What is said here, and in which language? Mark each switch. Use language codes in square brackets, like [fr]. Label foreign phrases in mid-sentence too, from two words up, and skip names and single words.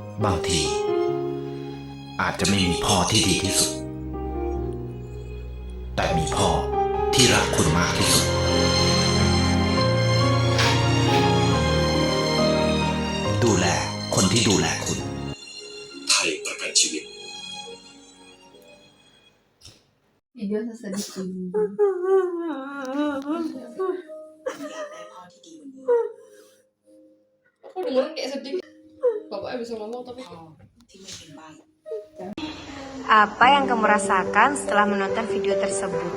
[th] างที อาจจะไม่มีพ่อที่ดีที่สุด แต่มีพ่อที่รักคุณมากที่สุด ดูแลคนที่ดูแลคุณ ไทยประกันชีวิต [id] Video sesedih ini. Aku dengerin kayak sedih. Bapaknya bisa ngomong tapi Apa yang kamu rasakan setelah menonton video tersebut?